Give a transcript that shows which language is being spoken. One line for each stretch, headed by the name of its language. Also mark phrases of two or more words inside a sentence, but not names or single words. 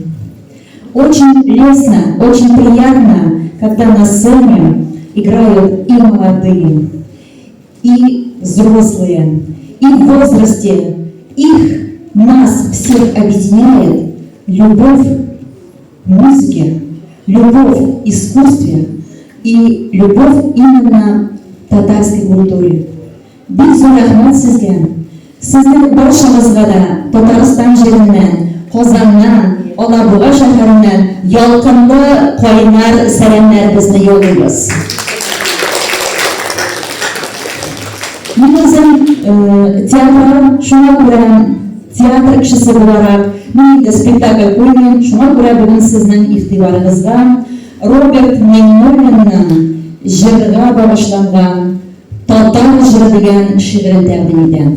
Russian: Очень лестно, очень приятно, когда на сцене играют и молодые, и взрослые, и в возрасте. Нас всех объединяет любовь к музыке, любовь к искусству и любовь именно к татарской культуре.
Tatar: Бик зор рахмат сезгә. Сезнең баршагызга да Татарстан җиреннән, Казаннан, Алабуга шәһәреннән ялкынлы кайнар сәламнәребезне юллыйбыз. Мин үзем шуңа күрә театр кешесе буларак, мин инде спектакль куймыйм, шуңа күрә бүген сезнең игътибарыгызга Роберт Миңнуллинның җырга багышланган Татар җыры дигән шигырен тәкъдим итәм.